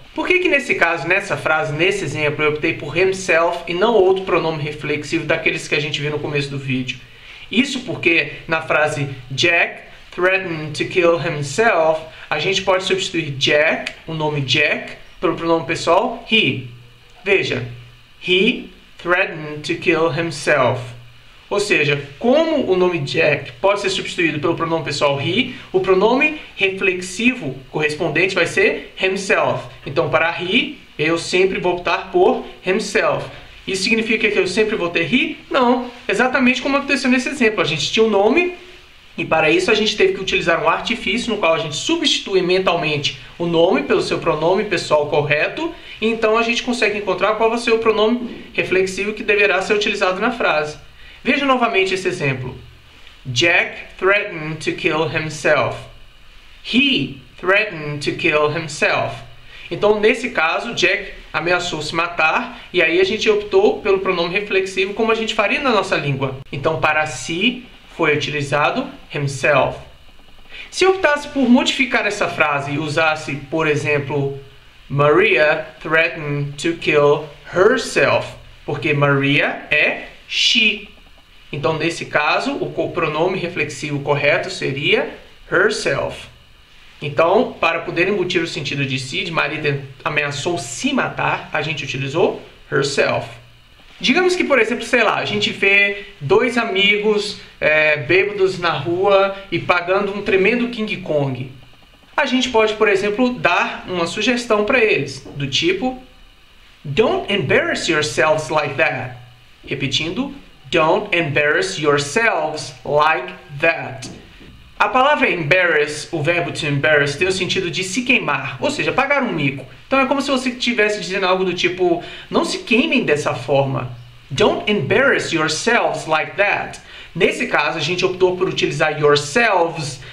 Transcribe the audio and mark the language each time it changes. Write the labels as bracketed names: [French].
[Portuguese] Por que nesse caso, nessa frase, nesse exemplo, eu optei por himself e não outro pronome reflexivo daqueles que a gente viu no começo do vídeo? Isso porque na frase [English] Jack threatened to kill himself, [Portuguese] a gente pode substituir Jack, o nome Jack, pelo pronome pessoal he. Veja, [English] he threatened to kill himself. [Portuguese] Ou seja, como o nome Jack pode ser substituído pelo pronome pessoal he, o pronome reflexivo correspondente vai ser himself. Então, para he, eu sempre vou optar por himself. Isso significa que eu sempre vou ter he? Não. Exatamente como aconteceu nesse exemplo. A gente tinha um nome e para isso a gente teve que utilizar um artifício no qual a gente substitui mentalmente o nome pelo seu pronome pessoal correto. E então a gente consegue encontrar qual vai ser o pronome reflexivo que deverá ser utilizado na frase. Veja novamente esse exemplo. [English] Jack threatened to kill himself. He threatened to kill himself. [Portuguese] Então, nesse caso, Jack ameaçou se matar e aí a gente optou pelo pronome reflexivo como a gente faria na nossa língua. Então, para si foi utilizado himself. Se eu optasse por modificar essa frase e usasse, por exemplo, [English] Maria threatened to kill herself, [Portuguese] porque Maria é she. Então, nesse caso, o pronome reflexivo correto seria herself. Então, para poder embutir o sentido de si, de Maria ameaçou se matar, a gente utilizou herself. Digamos que, por exemplo, sei lá, a gente vê dois amigos bêbados na rua e pagando um tremendo King Kong. A gente pode, por exemplo, dar uma sugestão para eles, do tipo [English] Don't embarrass yourselves like that. [Portuguese] Repetindo, [English] Don't embarrass yourselves like that. [Portuguese] A palavra embarrass, o verbo to embarrass, tem o sentido de se queimar, ou seja, pagar um mico. Então é como se você estivesse dizendo algo do tipo, não se queimem dessa forma. [English] Don't embarrass yourselves like that. [Portuguese] Nesse caso, a gente optou por utilizar yourselves